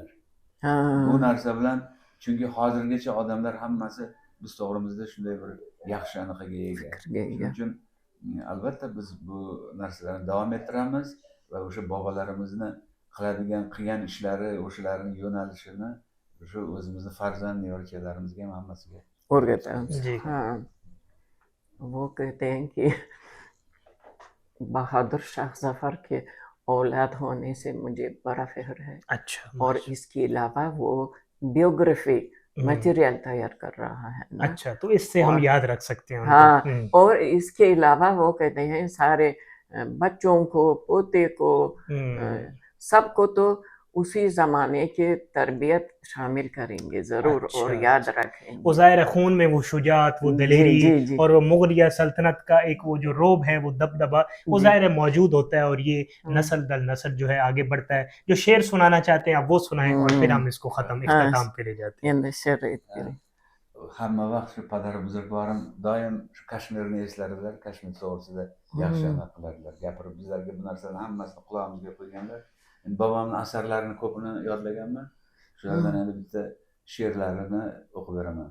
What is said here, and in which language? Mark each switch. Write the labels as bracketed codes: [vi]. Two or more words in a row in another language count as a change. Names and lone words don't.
[uz] Bu narsa bilan, chunki hozirgacha odamlar hammasi biz to'g'rimizda shunday bir yaxshi anaqaga ega. Shuning uchun albatta biz bu narsalarni davom ettiramiz va o'sha bobolarimizni qilgan ishlari, o'shalarning yo'nalishini o'sha o'zimizni farzand nevarachalarimizga ham hammasiga o'rgatamiz. [ur] وہ کہتے ہیں کہ بہادر شاہ ظفر کے اولاد ہونے سے مجھے بڑا فخر ہے. अच्छा. اور اس کے علاوہ وہ بائیوگرافی میٹیریل تیار کر رہا ہے نا? اچھا، تو اس سے ہم یاد رکھ سکتے ہیں. ہاں، اور اس کے علاوہ وہ کہتے ہیں سارے بچوں کو، پوتے کو، سب کو تو اسی زمانے کے تربیت شامل کریں گے ضرور اور یاد رکھیں گے. وہ ظاہر ہے خون میں وہ شجاعت، وہ دلیری اور وہ مغلیہ سلطنت کا ایک وہ جو روب ہے، وہ دبدبا، وہ ظاہر ہے موجود ہوتا ہے، اور یہ نسل در نسل جو ہے آگے بڑھتا ہے. جو شعر سنانا چاہتے ہیں آپ وہ سنائیں، اور پھر ہم اس کو ختم اختتام پہ لے جاتے ہیں. [uz] Hamma vaqt shu [fa] پدر بزرگوارم [uz] doim shu Kashmirni eslardilar, Kashmir to'g'risida yaxshi amal qiladilar, gapirib bizlarga bu narsalarni hammasini qulog'imizga qo'yganlar. Bobomni asarlarini ko'pini yodlaganman. Shulardan endi bitta she'rlarini o'qib beraman.